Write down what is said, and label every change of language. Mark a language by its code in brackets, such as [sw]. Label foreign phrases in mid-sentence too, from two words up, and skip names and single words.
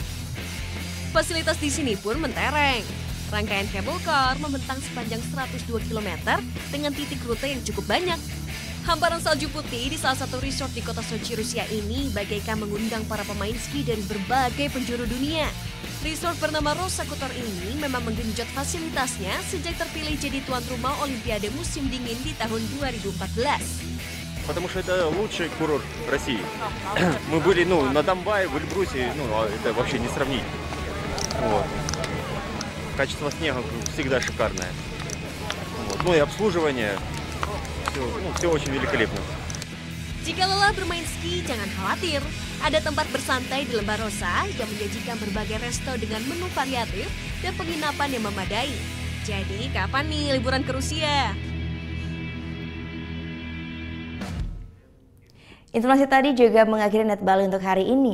[id] Fasilitas di sini pun mentereng. Rangkaian [en] cable car [id] membentang sepanjang 102 km dengan titik rute yang cukup banyak. Hamparan salju putih di salah satu resort di kota Sochi, Rusia ini bagaikan mengundang para pemain ski dari berbagai penjuru dunia. Resort bernama Rosakutor ini memang menggenjot fasilitasnya sejak terpilih jadi tuan rumah Olimpiade musim dingin di tahun 2014. [ru] Потому что это лучший курорт России. Мы были, на Донбайе, в Эльбрусе, это вообще не сравнить. Вот. Качество снега всегда шикарное. Вот. Ну и обслуживание. Все очень великолепно. [id] Jika lelah bermain ski, jangan khawatir. Ada tempat bersantai di Lembah Rosa yang menyajikan berbagai resto dengan menu variatif dan penginapan yang memadai. Jadi, kapan nih liburan ke Rusia? Informasi tadi juga mengakhiri Net Bali untuk hari ini.